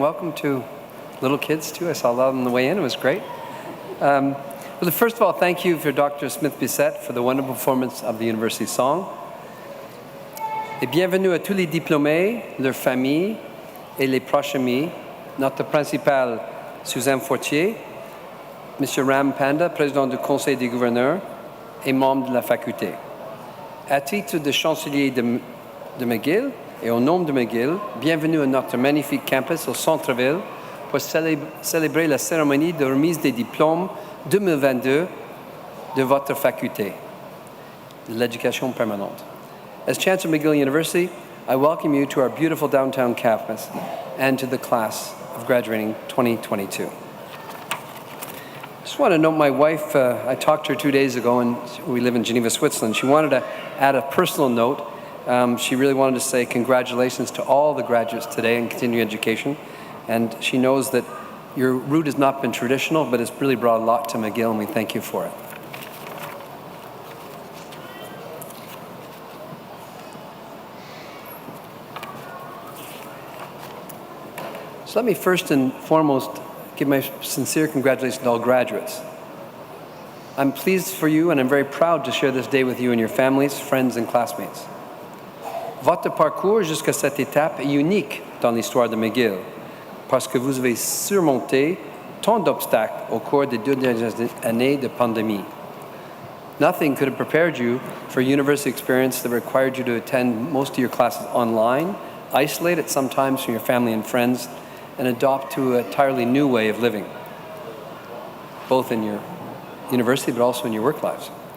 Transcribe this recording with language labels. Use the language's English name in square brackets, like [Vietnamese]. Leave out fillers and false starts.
[English] Welcome to little kids too. I saw a lot on the way in. It was great. Well, first of all, thank you for Dr. Smith-Bissett for the wonderful performance of the university song. [French] Et bienvenue à tous les diplômés, leurs familles et les proches amis. Notre principal, Suzanne Fortier, M. Ram Panda, président du Conseil des gouverneurs et membre de la faculté. À titre de chancelier de Mcgill et au nom de Mcgill, bienvenue à notre magnifique campus au centre-ville pour célébrer la cérémonie de remise des diplômes 2022 de votre faculté de l'éducation permanente. [English] As Chancellor McGill University, I welcome you to our beautiful downtown campus and to the class of graduating 2022. Just want to note my wife, I talked to her 2 days ago, and we live in Geneva, Switzerland. She wanted to add a personal note. She really wanted to say congratulations to all the graduates today in continuing education. And she knows that your route has not been traditional, but it's really brought a lot to McGill, and we thank you for it. So let me first and foremost give my sincere congratulations to all graduates. I'm pleased for you, and I'm very proud to share this day with you and your families, friends, and classmates. [French] Votre parcours jusqu'à cette étape est unique dans l'histoire de McGill, parce que vous avez surmonté tant d'obstacles au cours des 2 dernières années de pandémie. [English] Nothing could have prepared you for a university experience that required you to attend most of your classes online, isolated sometimes from your family and friends, and adopt to an entirely new way of living, both in your university but also in your work lives.